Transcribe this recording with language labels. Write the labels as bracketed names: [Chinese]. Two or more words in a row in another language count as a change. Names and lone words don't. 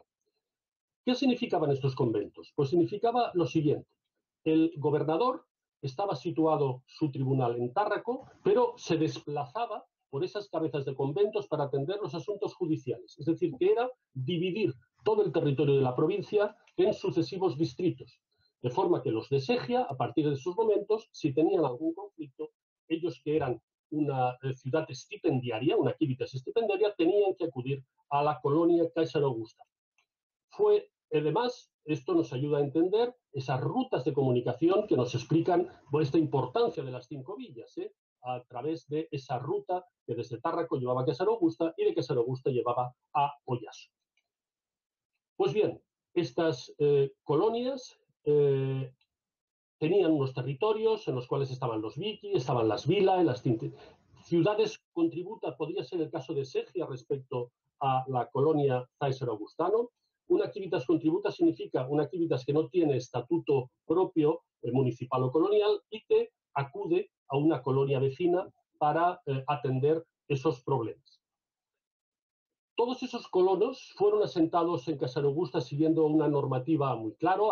[Spanish] ¿Qué significaban estos conventos? Pues significaba lo siguiente: el gobernador estaba situado su tribunal en Tárraco, pero se desplazaba por esas cabezas de conventos para atender los asuntos judiciales. Es decir, que era dividir todo el territorio de la provincia en sucesivos distritos, de forma que los de Segia, a partir de esos momentos, si tenían algún conflicto, ellos que eran una ciudad estipendiaria, una [Latin] civitas estipendiaria, [Spanish] tenían que acudir a la colonia César Augusta. Además, esto nos ayuda a entender esas rutas de comunicación que nos explican esta importancia de las 5 villas, a través de esa ruta que desde Tárraco llevaba a César Augusta y de César Augusta llevaba a Oyaso. Pues bien, estas colonias tenían unos territorios en los cuales estaban los vici, estaban las vilas, las ciudades contributas. Podría ser el caso de Segia respecto a la colonia César Augustano. Una [Latin] civitas contributa [Spanish] significa una civitas que no tiene estatuto propio municipal o colonial y que acude a una colonia vecina para atender esos problemas. Todos esos colonos fueron asentados en César Augusta siguiendo una normativa muy clara.